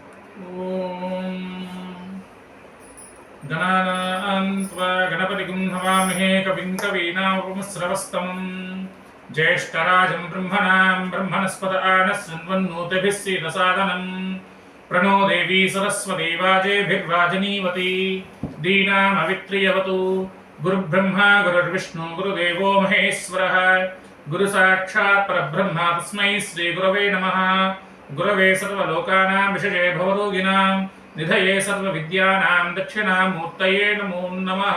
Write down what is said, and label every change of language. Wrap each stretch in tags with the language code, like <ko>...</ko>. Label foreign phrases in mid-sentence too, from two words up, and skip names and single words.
<sa>ఓం గణానాం త్వా గణపతిం హవామహే కవిం కవీనాముపమశ్రవస్తమం జ్యేష్ఠరాజం బ్రహ్మణస్పత ఆనశృణ్వన్నోతిభిः सीदसादनं प्रणो देवी सरस्वती वाजेभिर्वाजनीवती दीनामवित्रियवतु गुरुब्रह्मा गुरुर्विष्णु गुरुदेवो महेश्वरः गुरुसाक्षात् परब्रह्म तस्मै श्रीगुरवे नमः। गुरवे सर्वलोकानां विषये भवरोगिणां निधये सर्वविद्यानां दक्षिणामूर्तये नमो नमः।</sa>